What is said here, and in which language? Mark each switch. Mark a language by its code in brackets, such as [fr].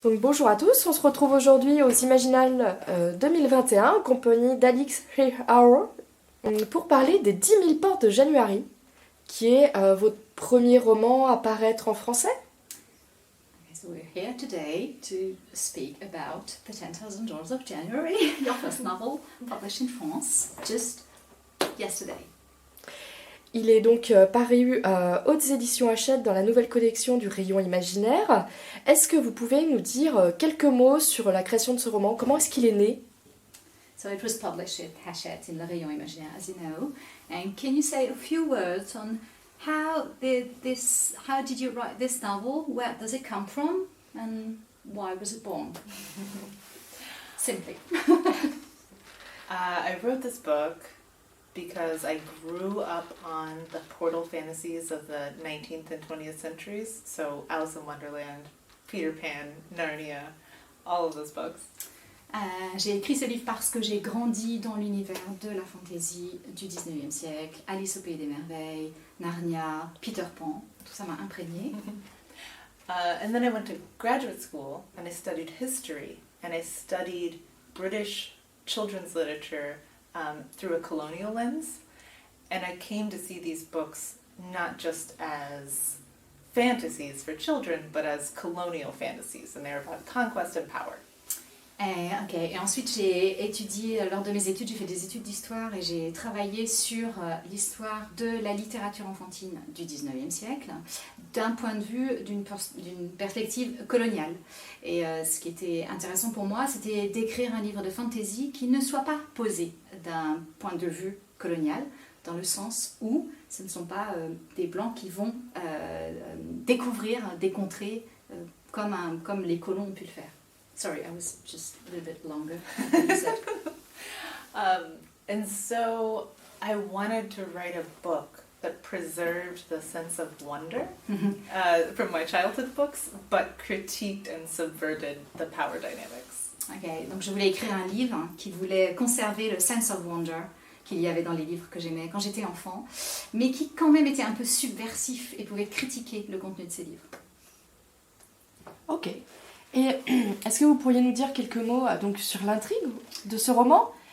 [fr] Donc bonjour à tous, on se retrouve aujourd'hui aux Imaginales 2021 en compagnie d'Alix E pour parler des 10 000 portes de January, qui est votre premier roman à paraître en français. [en] Okay, so we're here today to speak about The 10,000 Doors of January, your first novel published in France just yesterday. [fr] Il est donc paru hautes éditions Hachette dans la nouvelle collection du Rayon Imaginaire. Est-ce que vous pouvez nous dire quelques mots sur la création de ce roman? Comment est-ce qu'il est né? [en] So it was published at Hachette in the Rayon Imaginaire, as you know. And can you say a few words on how did you write this novel? Where does it come from? And why was it born? Simply. I wrote this book because I grew up on the portal fantasies of the 19th and 20th centuries. So Alice in Wonderland, Peter Pan, Narnia, all of those books. [fr] J'ai écrit ce livre parce que j'ai grandi dans l'univers de la fantaisie du 19e siècle, Alice au Pays des Merveilles, Narnia, Peter Pan, tout ça m'a imprégné. [en] And then I went to graduate school and I studied history and I studied British children's literature through a colonial lens. And I came to see these books not just as fantasies for children, but as colonial fantasies, and they're about conquest and power. [fr] Et ensuite j'ai étudié, lors de mes études, j'ai fait des études d'histoire et j'ai travaillé sur l'histoire de la littérature enfantine du 19e siècle d'un point de vue, d'une perspective coloniale. Et ce qui était intéressant pour moi, c'était d'écrire un livre de fantasy qui ne soit pas posé d'un point de vue colonial, dans le sens où ce ne sont pas des Blancs qui vont découvrir des contrées comme les colons ont pu le faire. [en] Sorry, I was just a little bit longer than you said. And so I wanted to write a book that preserved the sense of wonder from my childhood books, but critiqued and subverted the power dynamics. [fr] Okay, donc je voulais écrire un livre qui voulait conserver le [en] sense of wonder [fr] qu'il y avait dans les livres que j'aimais quand j'étais enfant, mais qui quand même était un peu subversif et pouvait critiquer le contenu de ces livres. Ok. Et est-ce que vous pourriez nous dire quelques mots donc, sur l'intrigue de ce roman?